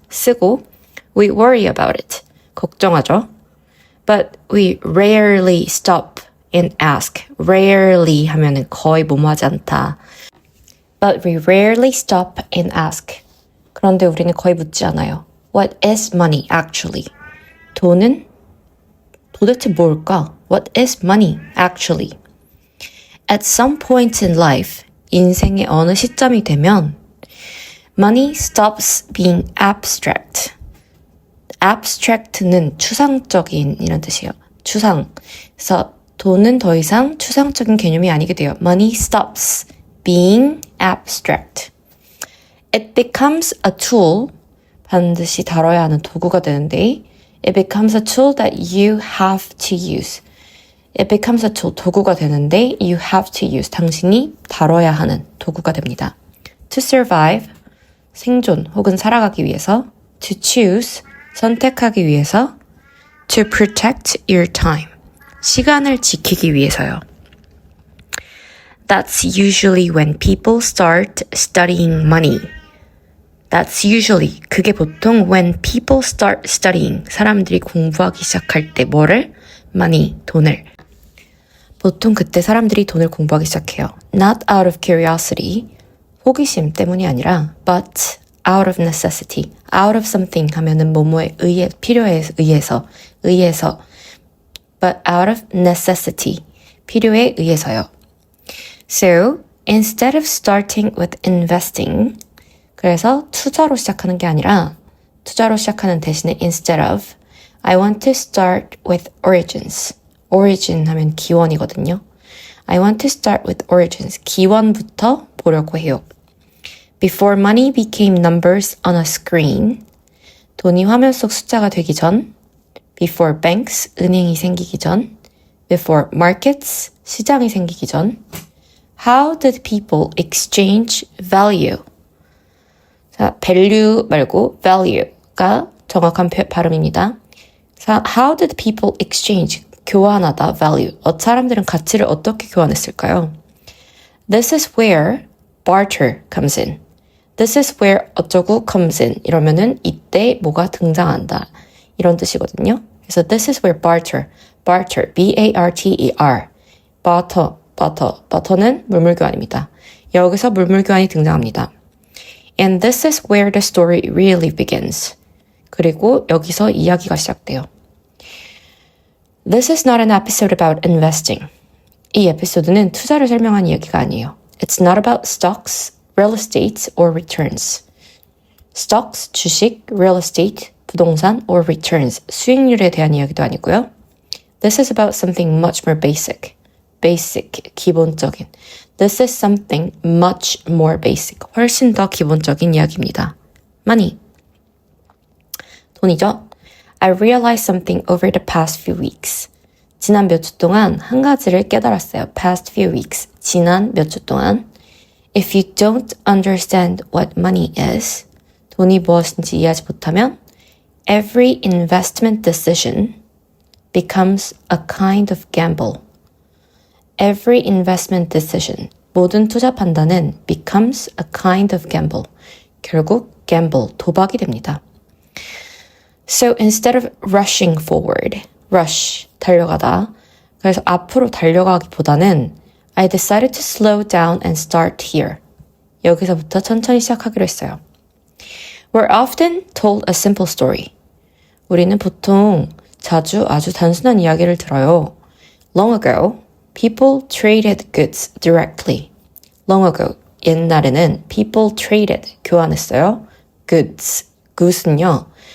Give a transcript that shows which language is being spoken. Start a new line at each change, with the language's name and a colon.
English: 쓰고 We worry about it.
Korean: 걱정하죠.
English: But we rarely stop and ask.
Korean: Rarely 하면은 거의 뭐뭐하지 않다.
English: But we rarely stop and ask.
Korean: 그런데 우리는 거의 묻지 않아요.
English: What is money actually?
Korean: 돈은 도대체 뭘까?
English: What is money actually? At some point in life,
Korean: 인생의 어느 시점이 되면
English: money stops being abstract.
Korean: abstract는 추상적인 이런 뜻이에요. 추상. 그래서 돈은 더 이상 추상적인 개념이 아니게 돼요.
English: Money stops being abstract. It becomes a tool.
Korean: 반드시 다뤄야 하는 도구가 되는데
English: It becomes a tool that you have to use. It becomes a tool.
Korean: 도구가 되는데
English: you have to use.
Korean: 당신이 다뤄야 하는 도구가 됩니다.
English: To survive.
Korean: 생존 혹은 살아가기 위해서.
English: To choose.
Korean: 선택하기 위해서.
English: To protect your time.
Korean: 시간을 지키기 위해서요.
English: That's usually when people start studying money. That's usually.
Korean: 그게 보통
English: when people start studying.
Korean: 사람들이 공부하기 시작할 때 뭐를? money. 돈을. 보통 그때 사람들이 돈을 공부하기 시작해요.
English: Not out of curiosity.
Korean: 호기심 때문이 아니라
English: but out of necessity.
Korean: out of something 하면은 뭐뭐에 의해, 필요에 의해서.
English: but out of necessity.
Korean: 필요에 의해서요.
English: So, instead of starting with investing,
Korean: 그래서 투자로 시작하는 게 아니라 투자로 시작하는 대신에
English: instead of, I want to start with origins.
Korean: origin 하면 기원이거든요.
English: I want to start with origins.
Korean: 기원부터 보려고 해요.
English: Before money became numbers on a screen.
Korean: 돈이 화면 속 숫자가 되기 전.
English: Before banks,
Korean: 은행이 생기기 전.
English: Before markets,
Korean: 시장이 생기기 전.
English: How did people exchange value?
Korean: 자, value 말고 value가 정확한 발음입니다.
English: 자, how did people exchange?
Korean: 교환하다, value. 사람들은 가치를 어떻게 교환했을까요?
English: This is where barter comes in. This is where 어쩌고 comes in.
Korean: 이러면은 이때 뭐가 등장한다. 이런 뜻이거든요. 그래서
English: this is where barter,
Korean: B-A-R-T-E-R, barter는 물물교환입니다. 여기서 물물교환이 등장합니다.
English: And this is where the story really begins.
Korean: 그리고 여기서 이야기가 시작돼요.
English: This is not an episode about investing.
Korean: 이 에피소드는 투자를 설명한 이야기가 아니에요.
English: It's not about stocks, real estate, or returns.
Korean: Stocks, 주식, real estate, 부동산, or returns, 수익률에 대한 이야기도 아니고요.
English: This is about something much more basic. basic, 기본적인. This is something much more basic.
Korean: 훨씬 더 기본적인 이야기입니다. money. 돈이죠.
English: I realized something over the past few weeks.
Korean: 지난 몇 주 동안 한 가지를 깨달았어요.
English: past few weeks.
Korean: 지난 몇 주 동안.
English: If you don't understand what money is,
Korean: 돈이 무엇인지 이해하지 못하면
English: every investment decision becomes a kind of gamble. Every investment decision,
Korean: 모든 투자 판단은
English: becomes a kind of gamble.
Korean: 결국 gamble, 도박이 됩니다.
English: So instead of rushing forward, rush, 달려가다.
Korean: 그래서 앞으로 달려가기보다는
English: I decided to slow down and start here.
Korean: 여기서부터 천천히 시작하기로 했어요.
English: We're often told a simple story.
Korean: 우리는 보통 자주 아주 단순한 이야기를 들어요.
English: Long ago, people traded goods directly. Long ago, 옛날에는 people traded, 교환했어요. goods, good은요.